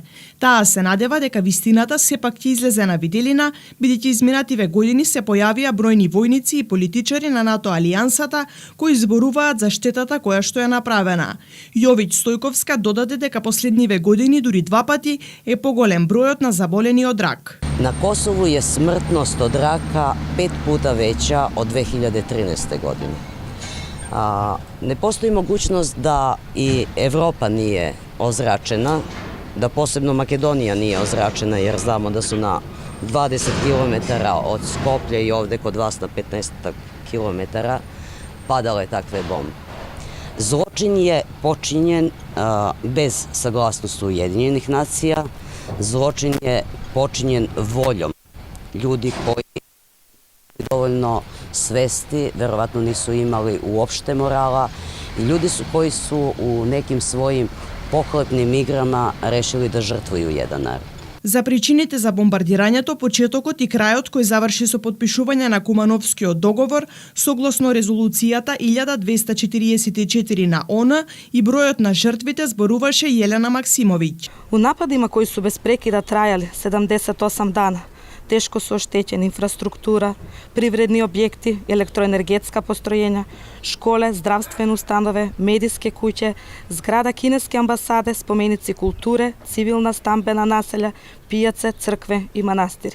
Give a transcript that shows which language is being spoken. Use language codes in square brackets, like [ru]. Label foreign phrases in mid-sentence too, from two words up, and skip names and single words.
[mk] Таа се надева дека вистината сепак ќе излезе на виделина, бидејќи изминативе години се појавија бројни војници и политичари на НАТО алијансата кои зборуваат за штетата која што е направена. Јовиќ Стојковска додаде дека последниве години дури 2 пати е поголем бројот на заболени од рак. На Косово е смртност од рака 5 пута веќа од 2013 година. [sr] Не постои могуćност da i Evropa nije ozračena, da posebno Makedonija nije ozračena, jer znamo da su na 20 km od Skoplja i ovde kod vas na 15 km padale takve bombe. Zločin je počinjen bez saglasnosti Ujedinjenih nacija, zločin je počinjen voljom ljudi koji dovoljno svesti, verovatno nisu imali uopšte morala i ljudi koji su u nekim svojim pohlepnim igrama rešili da žrtvuju jedan narod. [mk] За причините за бомбардирањето, почетокот и крајот кој заврши со подпишување на Кумановскиот договор, согласно резолуцијата 1244 на ООН и бројот на жртвите, зборуваше Јелена Максимовиќ. [sr] У нападима кои су без прекида трајали 78 дана, тешко се оштетена инфраструктура, привредни објекти, електроенергетска постројења, школе, здравствени установи, медиски куќе, зграда кинески амбасаде, споменици културе, цивилна стамбена населја, пијаце, цркве и манастири.